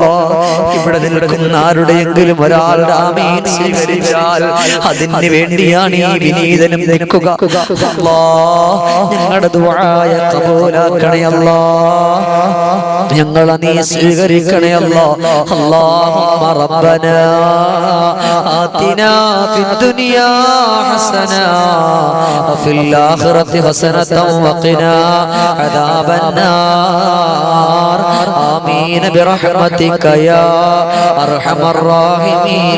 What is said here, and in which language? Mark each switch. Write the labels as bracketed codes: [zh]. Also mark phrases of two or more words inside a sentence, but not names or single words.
[ml] ഇവിടെ നിൽക്കുന്ന ആരുടെയെങ്കിലും ഒരാളുടെ ആമീൻ സ്വീകരിച്ചാൽ അതിന് വേണ്ടിയാണ് ഈ വിനീതനും നിൽക്കുക. അല്ലാ, ഞങ്ങളുടെ ദുആയ ഖബൂലാക്കണേ അല്ലാ. ഞങ്ങളെ നീ സ്വീകരിക്കണേ അല്ലാ. [ar] اللهم ربنا آتنا في الدنيا حسنة وفي الآخرة حسنة وقنا عذاب النار آمين برحمتك يا أرحم الراحمين.